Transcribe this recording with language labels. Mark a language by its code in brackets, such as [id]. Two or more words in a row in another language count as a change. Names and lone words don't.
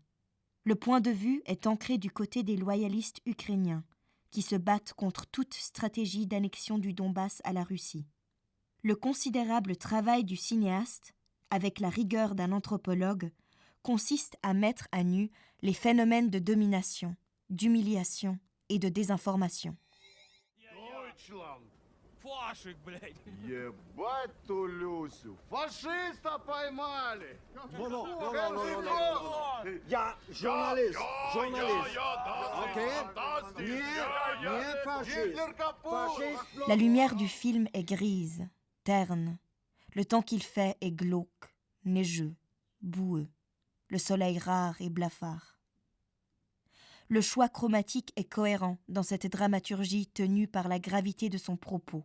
[fr] Le point de vue est ancré du côté des loyalistes ukrainiens, qui se battent contre toute stratégie d'annexion du Donbass à la Russie. Le considérable travail du cinéaste, avec la rigueur d'un anthropologue, consiste à mettre à nu les phénomènes de domination, d'humiliation et de désinformation. [ru] Deutschland! Фашик, блядь! Ебать ту Люсю! Фашиста поймали! [fr] Non. Il y a journaliste. [ru] Ok? Нет, fasciste. Гитлер капут! [fr] La lumière du film est grise, terne. Le temps qu'il fait est glauque, neigeux, boueux. Le soleil rare et blafard. Le choix chromatique est cohérent dans cette dramaturgie tenue par la gravité de son propos.